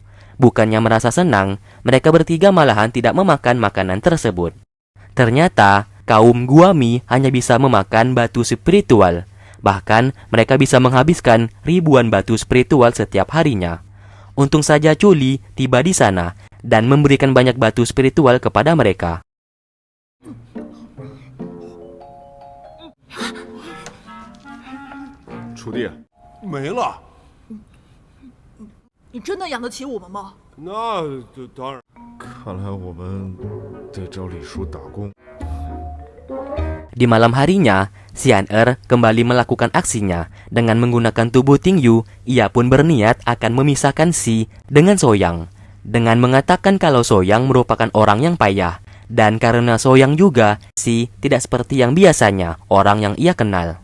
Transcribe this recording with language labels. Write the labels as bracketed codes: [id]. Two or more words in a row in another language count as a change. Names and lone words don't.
[id] Bukannya merasa senang, mereka bertiga malahan tidak memakan makanan tersebut. Ternyata, kaum Guami hanya bisa memakan batu spiritual. Bahkan, mereka bisa menghabiskan ribuan batu spiritual setiap harinya. Untung saja Chuli tiba di sana dan memberikan banyak batu spiritual kepada mereka. [zh] 楚地，没了。你真的养得起我们吗？那当然，看看来我们得找李叔打工。 [id] Di malam harinya, Xian-er kembali melakukan aksinya. Dengan menggunakan tubuh Tingyu, ia pun berniat akan memisahkan Si dengan Soyang. Dengan mengatakan kalau Soyang merupakan orang yang payah. Dan karena Soyang juga, Si tidak seperti yang biasanya, orang yang ia kenal.